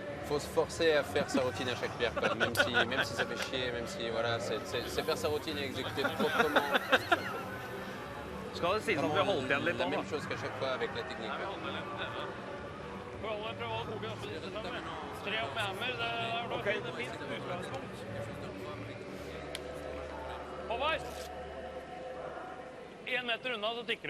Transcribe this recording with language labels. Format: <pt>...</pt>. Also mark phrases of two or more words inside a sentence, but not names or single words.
<fr>faut se forcer à faire sa routine à chaque pierre, quoi. Même si ça fait chier, même si voilà, c'est faire sa routine et exécuter proprement.</fr> <no>Skal det sies at vi har holdt igjen litt</no> <fr>La</fr> <no>nå,</no> <fr>même</fr> <no>da?</no> <fr>chose qu'à chaque fois avec la technique.</fr> <no>Prøv å holde koken oppe. Tre opp med hammer, det er da fint utgangspunkt. Håvard! 1 meter unna, så tikker du.</no>